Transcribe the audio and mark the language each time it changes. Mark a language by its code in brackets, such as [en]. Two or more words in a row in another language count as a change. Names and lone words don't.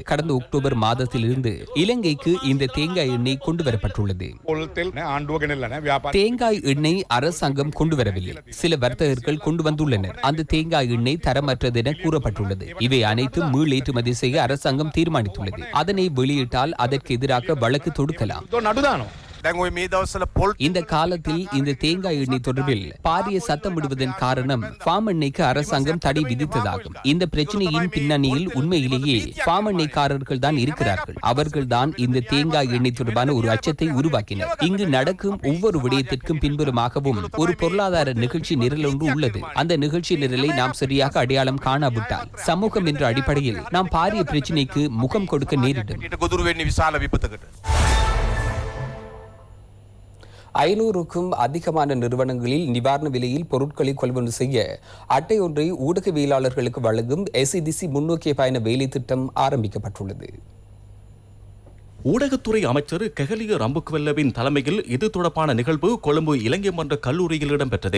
[ta] கடந்த அக்டோபர் மாதத்திலிருந்து இலங்கைக்கு இந்த தேங்காய் எண்ணெய் கொண்டு வரப்பட்டுள்ளது. தேங்காய் எண்ணெய் அரசாங்கம் கொண்டு வரவில்லை, சில வர்த்தகர்கள் கொண்டு வந்துள்ளனர். அந்த தேங்காய் எண்ணெய் தரமற்றது என கூறப்பட்டுள்ளது. இவை அனைத்தும் மீள் ஏற்றுமதி செய்ய அரசாங்கம் தீர்மானித்துள்ளது. அதனை வெளியிட்டால் அதற்கு எதிராக வழக்கு தொடுக்கலாம். [si] දැන් ඔය මේ දවස්වල පොල් [ta] இந்த காலத்தில் இந்த தேங்காய் எண்ணெய் தொடர்பில் பாரிய சத்தம் விடுவதன் காரணம் பாம் எண்ணெய்க்கு அரசாங்கம் தடை விதித்ததாகும். இந்த பிரச்சனையின் பின்னணியில் உண்மையிலேயே பாம் எண்ணெய்க்காரர்கள் தான் இருக்கிறார்கள். அவர்கள் தான் இந்த தேங்காய் எண்ணெய் தொடர்பான ஒரு அச்சத்தை உருவாக்கினர். இங்கு நடக்கும் ஒவ்வொரு விடயத்திற்கும் பின்புறமாகவும் ஒரு பொருளாதார நிகழ்ச்சி நிரல் ஒன்று உள்ளது. அந்த நிகழ்ச்சி நிரலை நாம் சரியாக அடையாளம் காணாவிட்டால் சமூகம் என்ற அடிப்படையில் நாம் பாரிய பிரச்சனைக்கு முகம் கொடுக்க நேரிடும். [si] ගොදුරු වෙන්නේ විශාල විපතකට. [ta] 500க்கும் அதிகமான நிறுவனங்களில் நிவாரண விலையில் பொருட்களை கொள்வனவு செய்ய அட்டை ஒன்றை ஊடகவியலாளர்களுக்கு வழங்கும் SCDC முன்னோக்கிய பயண வேலை திட்டம் ஆரம்பிக்கப்பட்டுள்ளது. ஊடகத்துறை அமைச்சர் கெஹலிய ரம்புக்வெல்லவின் தலைமையில் இது தொடர்பான நிகழ்வு கொழும்பு இலங்கை மன்ற கல்லூரியில் இடம்பெற்றது.